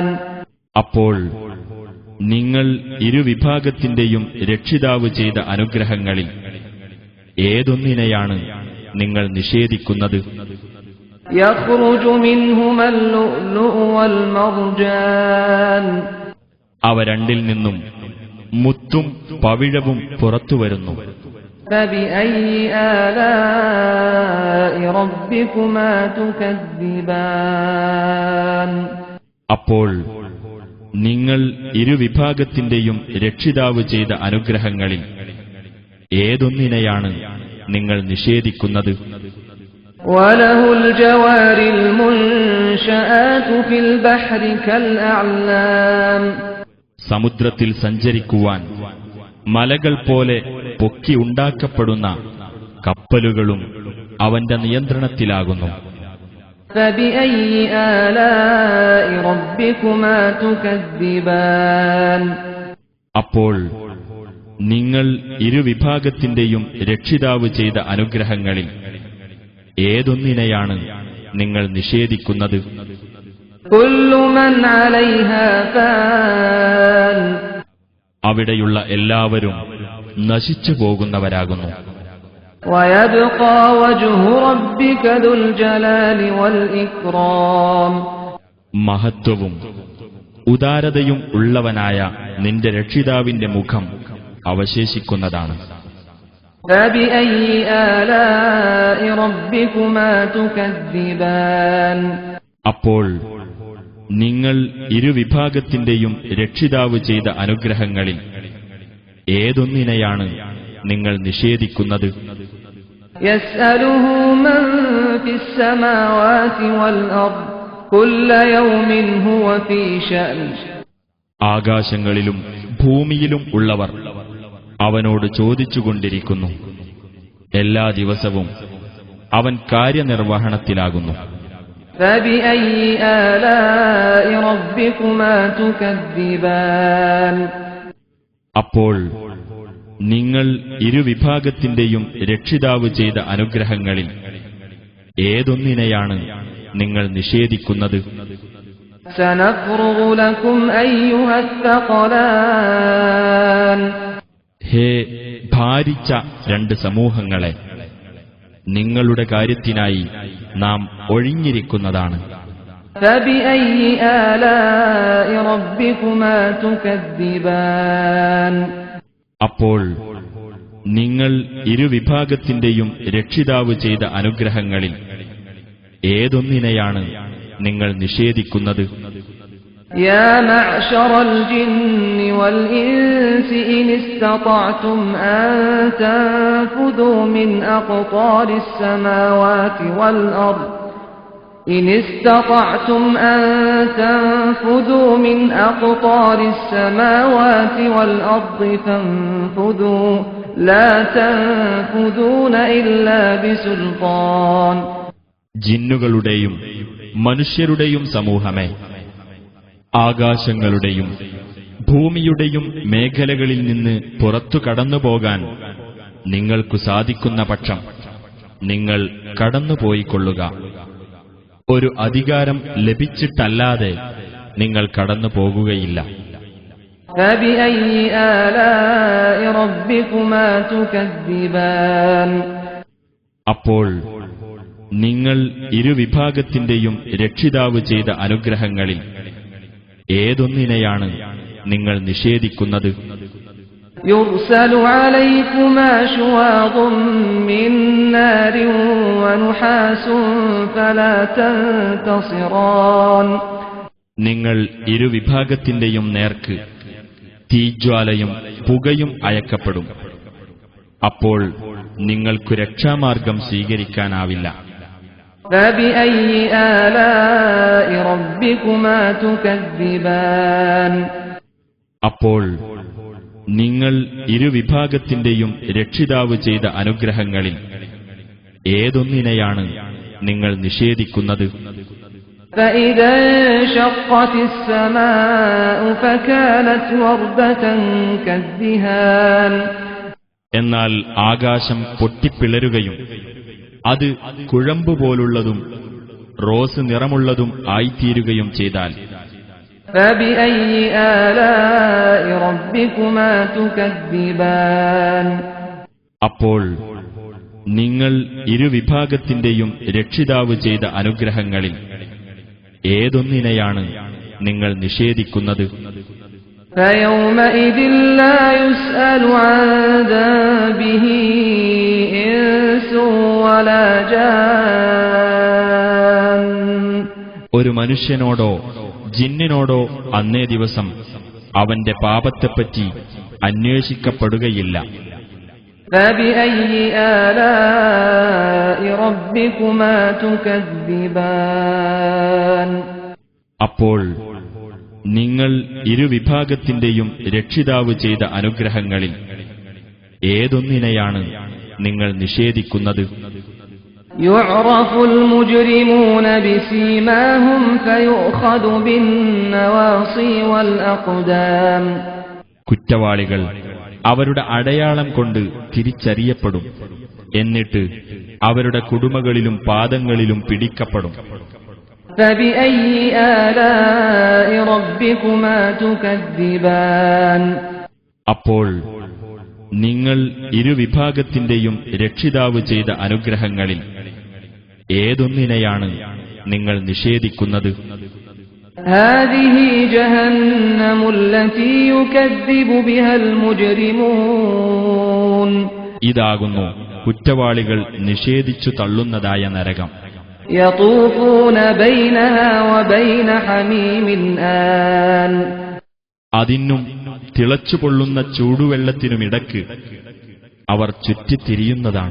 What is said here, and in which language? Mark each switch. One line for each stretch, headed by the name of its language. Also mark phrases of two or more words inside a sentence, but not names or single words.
Malayalam: അപ്പോൾ നിങ്ങൾ ഇരുവിഭാഗത്തിന്റെയും രക്ഷിതാവ് ചെയ്ത അനുഗ്രഹങ്ങളിൽ ഏതൊന്നിനെയാണ് നിങ്ങൾ നിഷേധിക്കുന്നത്?
Arabic: يخرج منهما اللؤلؤ والمرجان
Malayalam: അവ രണ്ടിൽ നിന്നും മുത്തും പവിഴവും പുറത്തുവരുന്നു.
Arabic: فبأي آلاء ربكما تكذبان
Malayalam: അപ്പോൾ നിങ്ങൾ ഇരുവിഭാഗത്തിന്റെയും രക്ഷിതാവ് ചെയ്ത അനുഗ്രഹങ്ങളിൽ ഏതൊന്നിനെയാണ് നിങ്ങൾ നിഷേധിക്കുന്നത്?
Arabic: وله الجوار المنشآت في البحر كالأعلام
Malayalam: സമുദ്രത്തിൽ സഞ്ചരിക്കുവാൻ മലകൾ പോലെ പൊക്കി ഉണ്ടാക്കപ്പെടുന്ന കപ്പലുകളും അവന്റെ നിയന്ത്രണത്തിലാകുന്നു.
Arabic: فبأي آلاء ربكما تكذبان
Malayalam: അപ്പോൾ നിങ്ങൾ ഇരുവിഭാഗത്തിന്റെയും രക്ഷിതാവ് ചെയ്ത അനുഗ്രഹങ്ങളിൽ ഏതൊന്നിനെയാണ് നിങ്ങൾ നിഷേധിക്കുന്നത്?
Arabic: كل من عليها فان
Malayalam: അവിടെയുള്ള എല്ലാവരും നശിച്ചു പോകുന്നവരാകുന്നു.
Arabic: ويبقى وجه ربك ذو الجلال والإكرام
Malayalam: മഹത്വവും ഉദാരതയും ഉള്ളവനായ നിന്റെ രക്ഷിതാവിന്റെ മുഖം അവശേഷിക്കുന്നതാണ്.
Arabic: فبأي آلاء ربكما تكذبان
Malayalam: അപ്പോൾ നിങ്ങൾ ഇരുവിഭാഗത്തിന്റെയും രക്ഷിതാവ് ചെയ്ത അനുഗ്രഹങ്ങളിൽ ഏതൊന്നിനെയാണ് നിങ്ങൾ നിഷേധിക്കുന്നത്?
Arabic: يسأله من في السماوات والأرض كل يوم هو في شأن
Malayalam: ആകാശങ്ങളിലും ഭൂമിയിലും ഉള്ളവർ അവനോട് ചോദിച്ചുകൊണ്ടിരിക്കുന്നു. എല്ലാ ദിവസവും അവൻ കാര്യനിർവഹണത്തിലാകുന്നു.
Arabic: فبأي آلاء ربكما تكذبان
Malayalam: അപ്പോൾ നിങ്ങൾ ഇരുവിഭാഗത്തിന്റെയും രക്ഷിതാവ് ചെയ്ത അനുഗ്രഹങ്ങളിൽ ഏതൊന്നിനെയാണ് നിങ്ങൾ നിഷേധിക്കുന്നത്?
Arabic: سنفرغ لكم أيها الثقلان
Malayalam: ഹേ ഭാരിച്ച രണ്ട് സമൂഹങ്ങളെ, നിങ്ങളുടെ കാര്യത്തിനായി നാം ഒഴിഞ്ഞിരിക്കുന്നതാണ്.
Arabic: فبأي آلاء ربكما تكذبان
Malayalam: അപ്പോൾ നിങ്ങൾ ഇരുവിഭാഗത്തിന്റെയും രക്ഷിതാവ് ചെയ്ത അനുഗ്രഹങ്ങളിൽ ഏതൊന്നിനെയാണ് നിങ്ങൾ നിഷേധിക്കുന്നത്?
Arabic: يا معشر الجن والإنس إن استطعتم أن تنفذوا من أقطار السماوات والأرض إن استطعتم أن تنفذوا من أقطار السماوات والأرض فانفذوا لا تنفذون إلا بسلطان
Malayalam: ജിന്നുകളുടെയും മനുഷ്യരുടെയും സമൂഹമേ, ആകാശങ്ങളുടെയും ഭൂമിയുടെയും മേഖലകളിൽ നിന്ന് പുറത്തു കടന്നുപോകാൻ നിങ്ങൾക്കു സാധിക്കുന്ന പക്ഷം നിങ്ങൾ കടന്നുപോയിക്കൊള്ളുക. ഒരു അധികാരം ലഭിച്ചിട്ടല്ലാതെ നിങ്ങൾ കടന്നു പോകുകയില്ല.
Arabic: فبأي آلاء ربكما تكذبان
Malayalam: അപ്പോൾ നിങ്ങൾ ഇരുവിഭാഗത്തിന്റെയും രക്ഷിതാവ് ചെയ്ത അനുഗ്രഹങ്ങളിൽ ഏതൊന്നിനെയാണ് നിങ്ങൾ നിഷേധിക്കുന്നത്?
Arabic: يرسل عليكما شواظ من نار ونحاس فلا تنتصران
Malayalam: നിങ്ങൾ ഇരുവിഭാഗത്തിന്റെയും നേർക്ക് തീജ്വാലയും പുകയും അയക്കപ്പെടും. അപ്പോൾ നിങ്ങൾക്കു രക്ഷാമാർഗം സ്വീകരിക്കാനാവില്ല.
Arabic: فبأي آلاء ربكما تكذبان
Malayalam: അപ്പോൾ നിങ്ങൾ ഇരുവിഭാഗത്തിന്റെയും രക്ഷിതാവ് ചെയ്ത അനുഗ്രഹങ്ങളിൽ ഏതൊന്നിനെയാണ് നിങ്ങൾ നിഷേധിക്കുന്നത്?
Arabic: فإذا انشقت السماء فكانت وردة كالدهان
Malayalam: എന്നാൽ ആകാശം പൊട്ടിപ്പിളരുകയും അത് കുഴമ്പുപോലുള്ളതും റോസ് നിറമുള്ളതും ആയിത്തീരുകയും ചെയ്താൽ
Arabic: فبأي آلاء ربكما تكذبان
Malayalam: അപ്പോൾ നിങ്ങൾ ഇരുവിഭാഗത്തിന്റെയും രക്ഷിതാവ് ചെയ്ത അനുഗ്രഹങ്ങളിൽ ഏതൊന്നിനെയാണ് നിങ്ങൾ നിഷേധിക്കുന്നത്?
Arabic: فيومئذ لا يسأل عن ذنبه إنس ولا جان.
Malayalam: ഒരു മനുഷ്യനോടോ ജിന്നിനോടോ അന്നേ ദിവസം അവന്റെ പാപത്തെപ്പറ്റി അന്വേഷിക്കപ്പെടുകയില്ല.
Arabic: فبأي آلاء ربكما تكذبان.
Malayalam: അപ്പോൾ നിങ്ങൾ ഇരുവിഭാഗത്തിന്റെയും രക്ഷിതാവ് ചെയ്ത അനുഗ്രഹങ്ങളിൽ ഏതൊന്നിനെയാണ് നിങ്ങൾ നിഷേധിക്കുന്നത്?
Arabic: يعرف المجرمون بسيماهم فيؤخذ بالنواصي والأقدام.
Malayalam: കുറ്റവാളികൾ അവരുടെ അടയാളം കൊണ്ട് തിരിച്ചറിയപ്പെടും. എന്നിട്ട് അവരുടെ കുടുമകളിലും പാദങ്ങളിലും പിടിക്കപ്പെടും.
Arabic: فبأي آلاء ربكما تكذبان.
Malayalam: അപ്പോൾ നിങ്ങൾ ഇരുവിഭാഗത്തിന്റെയും രക്ഷിതാവ് ചെയ്ത അനുഗ്രഹങ്ങളിൽ ഏതൊന്നിനെയാണ് നിങ്ങൾ നിഷേധിക്കുന്നത്?
Arabic: هذه جهنم التي يكذب بها المجرمون.
Malayalam: ഇതാകുന്നു കുറ്റവാളികൾ നിഷേധിച്ചു തള്ളുന്നതായ നരകം.
Arabic: يطوفون بينها وبين حميم آن.
Malayalam: അതിനും തിളച്ചുപൊള്ളുന്ന ചൂടുവെള്ളത്തിനുമിടക്ക് അവർ ചുറ്റിത്തിരിയുന്നതാണ്.